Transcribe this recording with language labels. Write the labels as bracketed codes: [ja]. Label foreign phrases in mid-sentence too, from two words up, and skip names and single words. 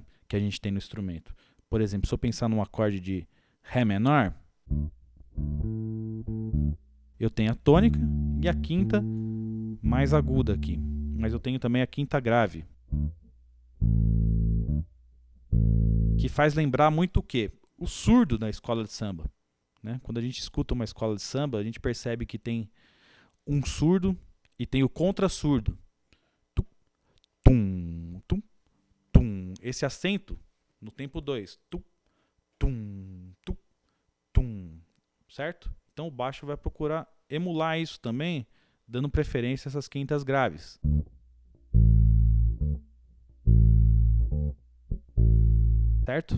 [pt] Que a gente tem no instrumento. Por exemplo, se eu pensar num acorde de Ré menor, eu tenho a tônica e a quinta mais aguda aqui. Mas eu tenho também a quinta grave, que faz lembrar muito o quê? O surdo da escola de samba, né? Quando a gente escuta uma escola de samba, a gente percebe que tem um surdo e tem o contrassurdo. Tum, tum, tum. Esse acento no tempo 2. Tum, tum, tum, tum. Certo? Então o baixo vai procurar emular isso também, dando preferência a essas quintas graves. Certo?